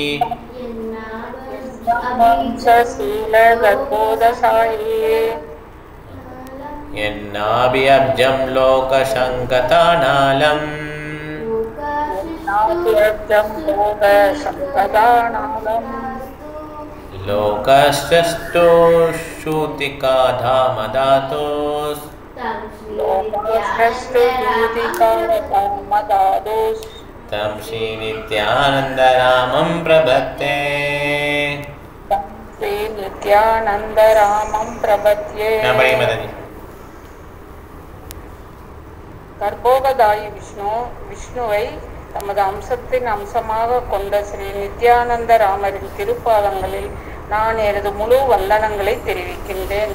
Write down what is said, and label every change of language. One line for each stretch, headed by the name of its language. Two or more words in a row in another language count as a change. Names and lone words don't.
Sanskrit: यन्नाभिअब्जं लोकशङ्कतानालम् लोकश्चष्टो श्रुतिका धामदातोस् तं श्रीनित्यानन्दरामं प्रपद्ये
Tamil: கர்ப்போகதாயி விஷ்ணுவை தமது அம்சத்தின் அம்சமாக கொண்ட ஸ்ரீ நித்யானந்த ராமரின் திருப்பாதங்களில் நான் எனது முழு வந்தனங்களை தெரிவிக்கின்றேன்.